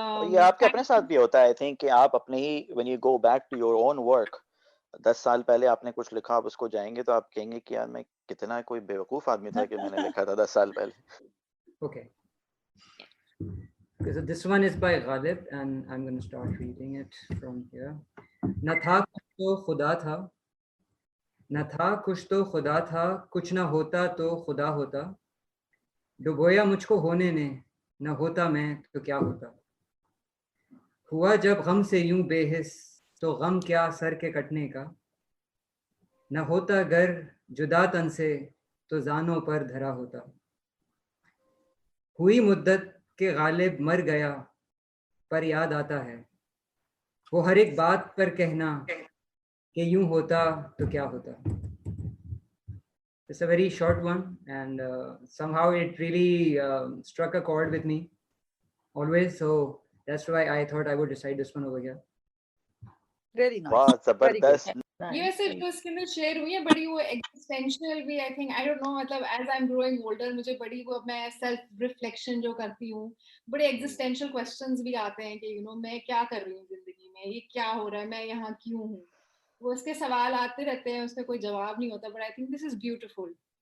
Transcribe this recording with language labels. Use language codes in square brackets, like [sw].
[ur] یہ آپ کے اپنے ساتھ بھی ہوتا ہے, [en] I think, [ur] کہ آپ اپنے ہی [en] when you go back to your own work, [ur] 10 سال پہلے آپ نے کچھ لکھا, آپ اس کو جائیں گے تو آپ کہیں گے کہ یار میں کتنا کوئی بیوقوف آدمی تھا کہ میں نے لکھا تھا 10 سال پہلے. [en] Okay. Okay, so this one is by Ghalib and I'm going to start reading it from here. [ur] نہ تھا کچھ تو خدا تھا, نہ تھا کچھ تو خدا تھا, کچھ نہ ہوتا تو خدا ہوتا, ڈبویا مجھ کو ہونے نے, نہ ہوتا میں تو کیا ہوتا. ہوا جب غم سے یوں بے حس, تو غم کیا سر کے کٹنے کا, نہ ہوتا گر جدا تن سے تو زانوں پر دھرا ہوتا. ہوئی مدت کہ غالب مر گیا پر یاد آتا ہے, وہ ہر ایک بات پر کہنا کہ یوں ہوتا تو کیا ہوتا. [en] It's a very short one and somehow it really struck a chord with me always, so that's why I thought I would recite this one over here. Really nice. [ur] واہ, زبردست. یہ ویسے جو اس کے اندر شیئر ہوئی ہے بڑی وہ ایگزسٹینشیل بھی, [en] I think, I don't know, [ur] مطلب [en] as I am growing older [ur] مجھے بڑی وہ میں سیلف ریفلیکشن جو کرتی ہوں, بڑے ایگزسٹینشیل کوسچنز بھی آتے ہیں کہ [en] you know [ur] میں کیا کر رہی ہوں زندگی میں, یہ کیا ہو رہا ہے, میں یہاں کیوں ہوں, وہ اس کے سوال آتے رہتے ہیں, اس کا کوئی جواب نہیں ہوتا, [en] But I think this is beautiful.